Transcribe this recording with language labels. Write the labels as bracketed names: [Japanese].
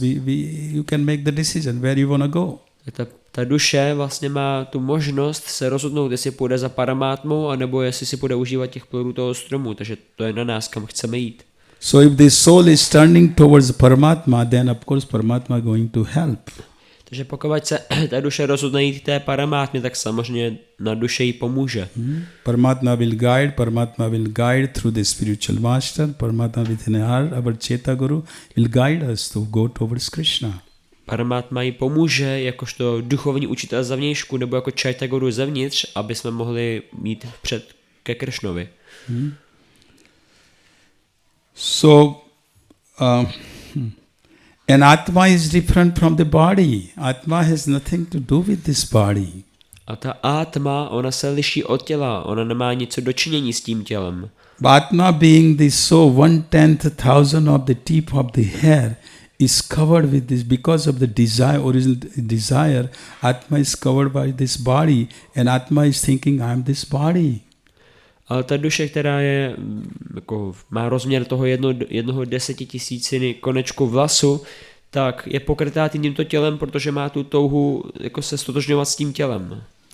[English] You can make the decision where you want to go. [Czech] Ta duše vlastně má tu možnost se rozhodnout, jestli půjde za Paramátmou, anebo jestli si půjde užívat těch plodů toho stromu, takže to je na nás, kam chceme jít. [English] So if the soul is turning towards Paramatma, then of course Paramatma going to help. [Czech] Takže pokud se ta duše rozhodne jít té Paramátmě, tak samozřejmě na duše jí pomůže. [English] Paramatma will guide through the spiritual master. Paramatma within our heart, our Cheta Guru, will guide us to go towards Krishna. [Czech] Paramatma jí pomůže jakožto duchovní učitel zavnějšku nebo jako Chaita Guru zevnitř, aby jsme mohli jít vpřed ke Kršnovi. [English] So, an Atma is different from the body. Atma has nothing to do with this body. [Czech] A ta Atma, ona se liší od těla, ona nemá nic dočinění s tím tělem. [English] Atma being the soul, 1/10,000 of the tip of the hair, is covered with this because of the desire, original desire. Atma is covered by this body, and Atma is thinking, I am this body. [Czech] Ale ta duše, která je, jako, má rozměr toho 1/10,000 konečku vlasu, tak je pokrytá tímto tělem, protože má tu touhu jako se stotožňovat s tím tělem.